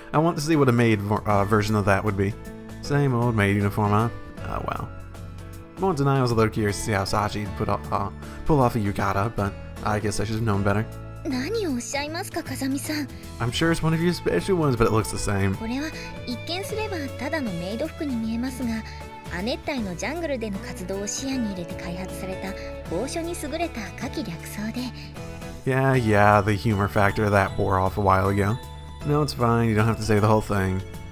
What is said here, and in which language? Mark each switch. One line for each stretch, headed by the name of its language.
English: I want to see what a maid version of that would be. Same old maid uniform, huh? Oh well. Won't deny I was a little curious to see how Sachi'd pull off a yukata, but I guess I should have known better.
Japanese: 何をおっしゃいますか、風見さん。
English: I'm sure it's one of your special ones, but it looks the same.
Japanese: これは一見すればただのメイド服に見えますが、亜熱帯のジャングルでの活動を視野に入れて開発された高所に優れた夏季略装で。
English: Yeah, the humor factor of that wore off a while ago. No, it's fine. You don't have to say the whole thing.